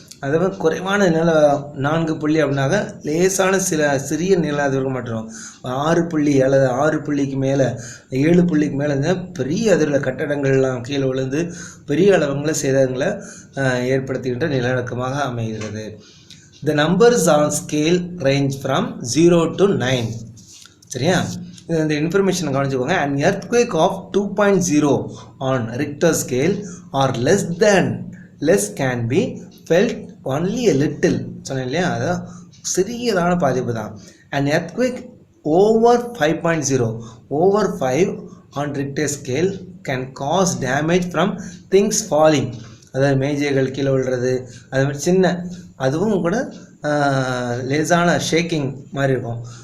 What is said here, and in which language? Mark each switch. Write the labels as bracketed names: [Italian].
[Tamil] அதாவது குறைவான நில 4 புள்ளி அப்படின்னாக்க லேசான சிறிய நில அதிர்வு மட்டும். 6 அல்லது 6 மேலே 7 மேலே பெரிய அதிர்வில் கட்டடங்கள்லாம் கீழே விழுந்து பெரிய அளவுங்கள சேதங்களை ஏற்படுத்துகின்ற நிலநடுக்கமாக அமைகிறது. [English] The numbers on scale range from 0 to 9. [Tamil] சரியா, இந்த இன்ஃபர்மேஷனை கவனிச்சுக்கோங்க. [English] An earthquake of 2.0 on Richter scale or less can be felt only a little. [Tamil] சொன்னேன் இல்லையா, அதான் சிறியதான பாதிப்பு தான். [English] An earthquake over 5.0 over 5 on Richter scale can cause damage from things falling. [Tamil] அதாவது மேஜைகள் கீழே விழுறது, அது மாதிரி சின்ன, அதுவும் கூட லேசான ஷேக்கிங் மாதிரி இருக்கும்.